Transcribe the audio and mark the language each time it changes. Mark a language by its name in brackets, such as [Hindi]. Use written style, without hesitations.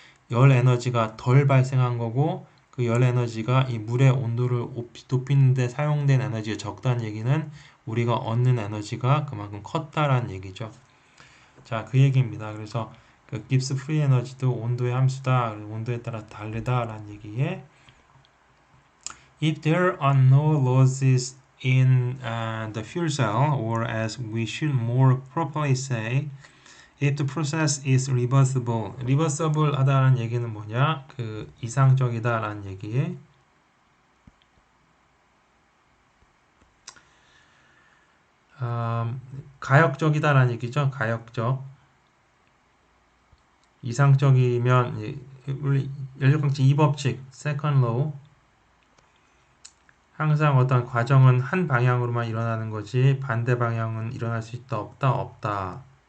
[Korean] 열 에너지가 덜 발생한 거고, 그 열 에너지가 이 물의 온도를 높이는 데 사용된 에너지가 적다는 얘기는 우리가 얻는 에너지가 그만큼 컸다라는 얘기죠. 자, 그 얘기입니다. 그래서 그 깁스 프리 에너지도 온도의 함수다. 온도에 따라 다르다라는 얘기에, [English] if there are no losses in the fuel cell, or as we should more properly say, if the process is reversible. [Korean] reversible 하다는 얘기는 뭐냐? 그 이상적이다라는 얘기에, 가역적이다라는 얘기죠. 가역적. 이상적이면 우리 연료광칙 2법칙 second law, 항상 어떤 과정은 한 방향으로만 일어나는 거지 반대 방향은 일어날 수 있다 없다 없다.